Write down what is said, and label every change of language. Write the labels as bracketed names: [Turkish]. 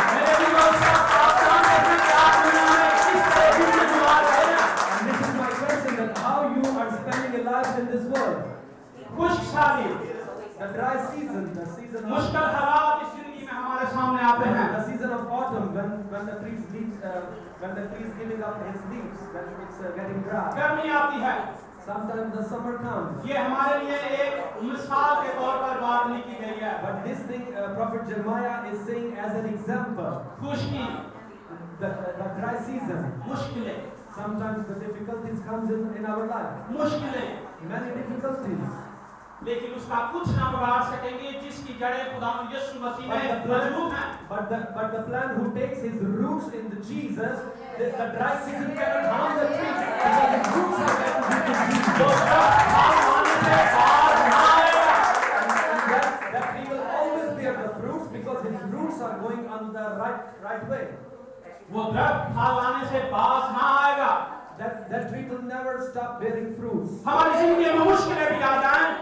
[Hindi] मेरे दिलों से आप जानते हैं कि आप दुनिया में किस तरह जिंदगी गुजार रहे हैं। [English] And this is my question, that how you are spending your lives in this world. [Hindi] खुश्क साली, [English] The dry season, the season of [Hindi] मुश्किल हालात इस जिंदगी में हमारे सामने आते हैं। [English] the season of autumn, when the trees giving up his leaves, when it's getting dry. [Hindi] गर्मी आती है। [English] Sometimes the summer comes. [Hindi] ये हमारे लिए एक मिसाल के तौर पर बात नहीं की गई है। [English] But this thing, Prophet Jeremiah is saying as an example, [Hindi] Khushki, [English] the dry season. [Hindi] मुश्किलें, [English] Sometimes the difficulties comes in our life. [Hindi] मुश्किलें, [English] Many difficulties. [Hindi] लेकिन उसका कुछ ना बिगाड़ सकेंगे जिसकी जड़ें खुदा यीशु मसीह में मौजूद हैं। [English] But the plant who takes his roots in the Jesus, the dry season cannot harm the trees because his roots are connected to Jesus. [Hindi] जो फल आने से बाज ना आएगा। [English] And that he will always bear the fruits because his roots are going on the right way. [Hindi] वो दरख्त फल आने से बाज ना आएगा। [English] That tree will never stop bearing fruits. [Hindi] हमारी जिंदगी में मुश्किलें भी आ जाएं,